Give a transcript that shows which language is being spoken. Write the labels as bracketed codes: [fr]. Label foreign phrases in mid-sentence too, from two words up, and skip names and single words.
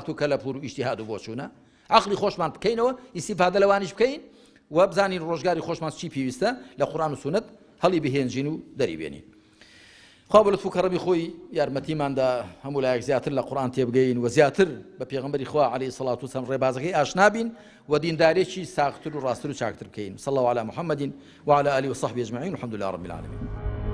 [ckb] و کە لە پور و ئیجتیهاد و بۆ چوونە عەقڵی خۆشمان بکەینەوە ئیستیفادە لەوانیش بکەین و بزانین ڕۆژگاری خۆشمان چی پێویستە لە قورئان و سونەت هەڵی بهێنجین و دەریبێنین خوا بە لەتف و کەڕەمی خۆی یارمەتیماندا هەموو لایەک زیاتر لە قورئان تێبگەین و زیاتر بە پێغەمبەری خوا [ar] عەلەیهی سەڵات وسەلام [ckb] ڕێبازەکەی ئاشنا بین و دیندارێکی ساختر و ڕاستتر و چاکتر بکەین [ar] صلی الله علی محەممەد وعلى آله وصحبه أجمعين والحمد لله رب العالمين